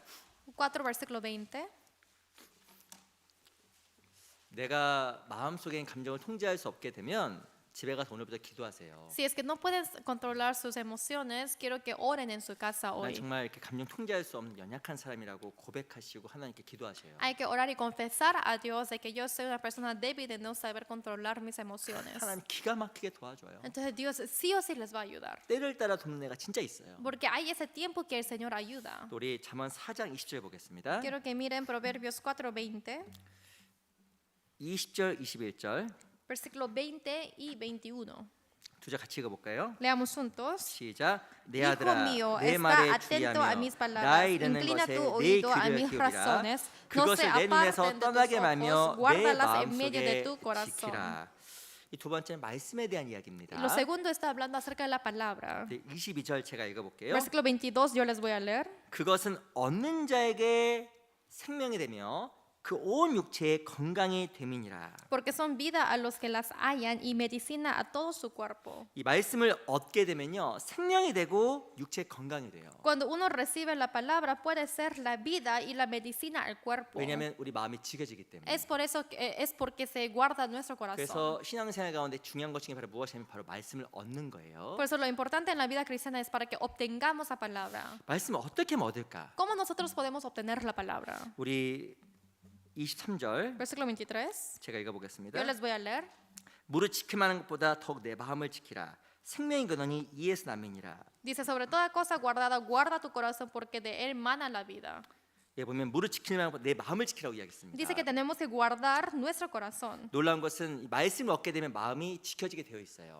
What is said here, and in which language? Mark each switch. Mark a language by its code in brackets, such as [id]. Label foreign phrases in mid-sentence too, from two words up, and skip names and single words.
[es] 4 versículo 20. [ko] 내가 마음속에 있는 감정을 통제할 수 없게 되면 집에 가서 오늘부터 기도하세요. [es] Si es que no pueden controlar sus emociones, quiero que oren en su casa [ko] 난 [es] hoy. [ko] 정말 이렇게 감정 통제할 수 없는 연약한 사람이라고 고백하시고 하나님께 기도하셔요. [es] Hay que orar y confesar a Dios de que yo soy una persona débil de no saber controlar mis emociones. [ko] 하나님 기가 막히게 도와줘요. [es] Entonces Dios sí o sí les va a ayudar. [ko] 때를 따라 돕는 애가 진짜 있어요. [es] Porque hay ese tiempo que el Señor ayuda. [ko] 또 우리 잠언 4장 20절 보겠습니다. [es] Quiero que miren Proverbios 4:20, [ko] 20절 21절 [es] versículo 20 y 21. [ko] 두 절 같이 읽어볼까요? [es] Leamos juntos. [ko] 시작. 내 [es] Hijo [ko] 아들아 [es] mío, [ko] 내 [es] está [ko] 말에 [es] atento a [ko] 주의하며 [es] mis [ko] 나 [es] palabras, [ko] 이르는 [es] inclina [ko] 것에 [es] tu [ko] 내 [es] oído a [ko] 귀를 [es] mis [ko] 기울이라 [es] razones, no se [ko] 그것을 내 눈에서 [es] aparten de tus [ko] 떠나게 말며 [es] ojos, [ko] 내 [es] guárdalas en medio de [ko] 마음속에 [es] tu corazón. [ko] 지키라. 이 두 번째는 말씀에 대한 [es] Y [ko] 이야기입니다. [es] lo segundo está hablando acerca de la palabra. [ko] 22절 제가 읽어볼게요. [es] Versículo 22, yo les voy a leer. [ko] 그것은 얻는 자에게 생명이 되며 그 온 육체의 건강이 됨이니라. [es] Porque son vida a los que las hallan y medicina a todo su cuerpo. [ko] 이 말씀을 얻게 되면요 생명이 되고 육체 건강이 돼요. [es] Cuando uno recibe la palabra, puede ser la vida y la medicina al cuerpo. [ko] 왜냐하면 우리 마음이 지겨지기 때문에. [es] Es por eso es porque se guarda nuestro corazón. [ko] 그래서 신앙생활 가운데 중요한 것 중에 바로 무엇이냐면 바로 말씀을 얻는 거예요. [es] Por eso lo importante en la vida cristiana es para que obtengamos la palabra. [ko] 말씀을 어떻게 하면 얻을까? [es] ¿Cómo nosotros podemos obtener la palabra? [ko] 우리 23절 [es] Versículo 23. [ko] 제가 읽어보겠습니다. [es] Yo les voy a leer. [ko] 무릇 지킴하는 것보다 더욱 내 마음을 지키라. 생명이 그러니 이에서 남이니라. [es] Dice, sobre toda cosa guardada, guarda tu corazón porque de él mana la vida. [ko] 예, 보면 무릇 지키려면 내 마음을 지키라고 이야기했습니다. [es] Dice que tenemos que guardar nuestro corazón. [ko] 놀라운 것은 이 말씀을 얻게 되면 마음이 지켜지게 되어 있어요.